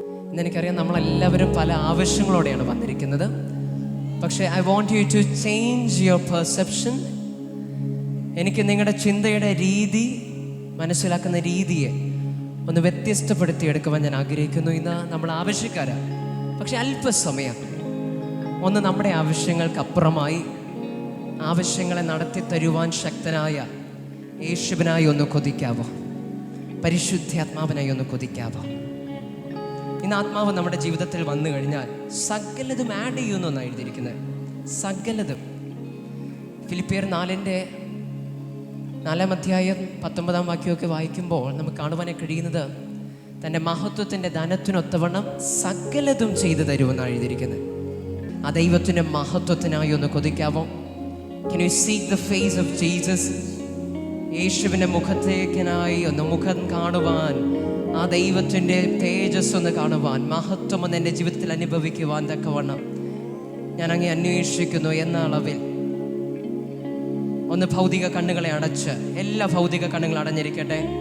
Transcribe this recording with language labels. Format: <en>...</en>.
<ml>ഇന്നെനിക്കറിയാം നമ്മളെല്ലാവരും പല ആവശ്യങ്ങളോടെയാണ് വന്നിരിക്കുന്നത്.</ml> <en>പക്ഷേ I want you to change your perception.</en> <ml>എനിക്ക് നിങ്ങളുടെ ചിന്തയുടെ രീതി, മനസ്സിലാക്കുന്ന രീതിയെ ഒന്ന് വ്യത്യസ്തപ്പെടുത്തിയെടുക്കുവാൻ ഞാൻ ആഗ്രഹിക്കുന്നു. ഇന്ന് നമ്മൾ ആവശ്യക്കാരാണ്. പക്ഷെ അല്പസമയം ഒന്ന് നമ്മുടെ ആവശ്യങ്ങൾക്കപ്പുറമായി ആവശ്യങ്ങളെ നടത്തി തരുവാൻ ശക്തനായ യേശുവിനായി ഒന്ന് കൊതിക്കാവോ? പരിശുദ്ധാത്മാവിനായി ഒന്ന് കൊതിക്കാവോ? ഇന്ന് ആത്മാവ് നമ്മുടെ ജീവിതത്തിൽ വന്നു കഴിഞ്ഞാൽ സകലതും ആഡ് ചെയ്യുമെന്നാണ് എഴുതിയിരിക്കുന്നത്. സകലതും. ഫിലിപ്പിയർ 4-ാം അധ്യായം 19-ാം വാക്യമൊക്കെ വായിക്കുമ്പോൾ നമുക്ക് കാണുവാനായി കഴിയുന്നത് തൻ്റെ മഹത്വത്തിൻ്റെ ധനത്തിനൊത്തവണ്ണം സകലതും ചെയ്തു തരുമെന്നാണ് എഴുതിയിരിക്കുന്നത്. ആ ദൈവത്തിൻ്റെ മഹത്വത്തിനായി ഒന്ന് കൊതിക്കാവോ?</ml> <en>Can you seek the face of Jesus?</en> <ml>യേശുവിൻ്റെ മുഖത്തേക്കിനായി ഒന്ന് മുഖം കാണുവാൻ, ആ ദൈവത്തിൻ്റെ തേജസ് ഒന്ന് കാണുവാൻ, മഹത്വം ഒന്ന് എൻ്റെ ജീവിതത്തിൽ അനുഭവിക്കുവാൻ തക്കവണ്ണം ഞാൻ അങ്ങേ അന്വേഷിക്കുന്നു എന്ന അളവിൽ ഒന്ന് ഭൗതിക കണ്ണുകളെ അടച്ച്, എല്ലാ ഭൗതിക കണ്ണുകളും അടഞ്ഞിരിക്കട്ടെ.</ml>